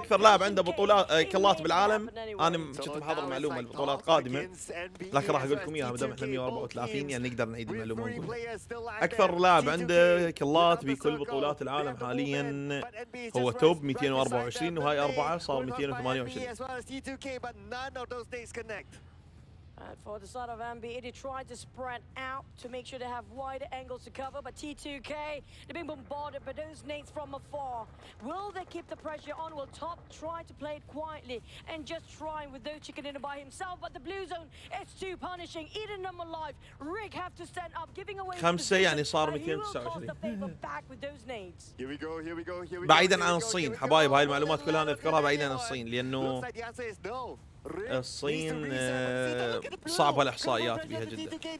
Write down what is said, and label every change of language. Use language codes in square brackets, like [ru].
[ar] اكثر لاعب عنده بطولات كلات بالعالم. انا كنت محضر معلومه البطولات قادمه لكن راح اقول لكم اياها ما دام احنا 134 يعني نقدر نعيد المعلومه ونقول اكثر لاعب عنده كلات بكل بطولات العالم حاليا هو توب 224 وهاي 4 صار 228. [en] And for the side of NBE, they tried to spread out to make sure they have wider angles to cover, but T2K, they're being bombarded by those nades from afar. Will they keep the pressure on? Will Top try to play it quietly and just trying with those chicken dinner by himself? But the blue zone is too punishing. Eating them alive. Rick have to stand up, giving away. [ar] 5 يعني صار 229. بعيدا عن الصين حبايب هاي المعلومات كلها نذكرها بعيدا عن الصين لأنه الصين صعبة الإحصائيات بها جدا.